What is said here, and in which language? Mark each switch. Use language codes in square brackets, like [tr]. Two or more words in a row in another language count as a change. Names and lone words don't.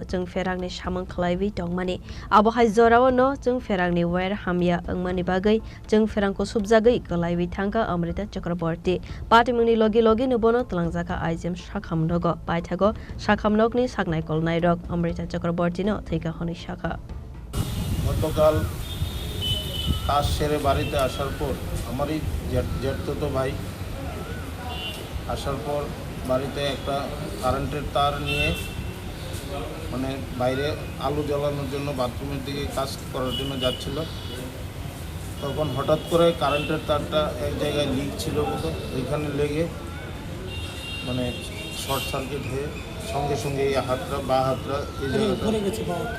[trp] Chwngpherang ni samung khlaiwi tongmani abo hai jorao no Chwngpherang ni wair hamya wngmani bagwi Chwngpherang Kwsupjagwi klaiwi thangka Amrita Chakrabarti Patimung ni logi no bono tlangjaka aijem sakham nogo paithago sakham nokni saknai kolnai rok Amrita Chakrabarti no theika honi shakha [bn] গতকাল কাজ সেরে বাড়িতে আসার পর আমারই জ্যাঠতো ভাই আসার পর বাড়িতে একটা কারেন্টের তার নিয়ে মানে বাইরে আলো জ্বালানোর জন্য বাথরুমের দিকে কাজ করার জন্য যাচ্ছিল তখন হঠাৎ করে কারেন্টের তারটা এক জায়গায় লিক ছিল বলে ওইখানে লেগে মানে শর্ট সার্কিট হয়ে সঙ্গে সঙ্গে এই হাতটা বা হাতটা এই জায়গাটা